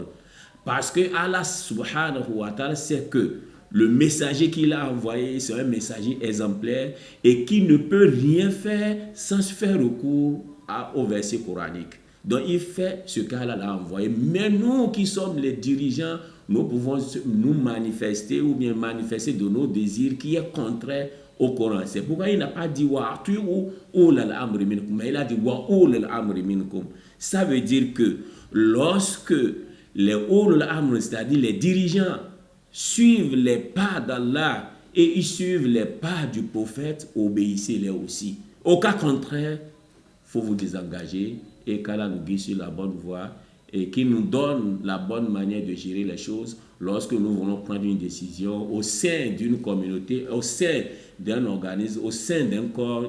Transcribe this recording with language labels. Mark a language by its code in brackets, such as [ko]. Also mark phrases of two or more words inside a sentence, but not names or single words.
[fr] Parce que Allah [ar] سبحانه وتعالى [fr] sait que le messager qu'il a envoyé, c'est un messager exemplaire et qui ne peut rien faire sans faire recours au verset coranique. Donc il fait ce qu'Allah a envoyé. Mais nous qui sommes les dirigeants, nous pouvons nous manifester ou bien manifester de nos désirs qui est contraire au Coran. C'est pourquoi il n'a pas dit wa'atu ou [ar] أولي الأمر منكم, [fr] mais il a dit [ar] وأولي الأمر منكم. [fr] Ça veut dire que lorsque les [ar] أولو الأمر, [fr] c'est-à-dire les dirigeants, suivent les pas d'Allah et ils suivent les pas du prophète, obéissez-les aussi. Au cas contraire, il faut vous désengager et qu'Allah nous guide sur la bonne voie et qu'il nous donne la bonne manière de gérer les choses lorsque nous voulons prendre une décision au sein d'une communauté, au sein d'un organisme, au sein d'un corps.